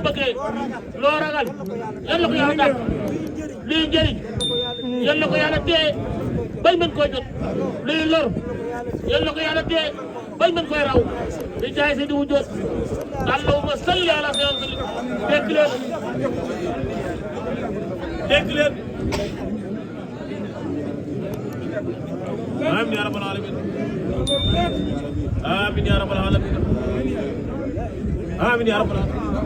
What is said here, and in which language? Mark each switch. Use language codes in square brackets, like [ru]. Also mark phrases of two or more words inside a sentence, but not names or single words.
[wo] bëggee loo ragal yàlla ko yàlla dàq luy njëriñ yàlla ko yàlla téye bañ mën koo jot luy lor yàlla ko yàlla téye bañ mën koy raw di jaay si di wu jot [ar] اللهم صل على سيدنا [wo] dégg leen [ar] آمين يا رب العالمين آمين يا رب العالمين آمين يا رب العالمين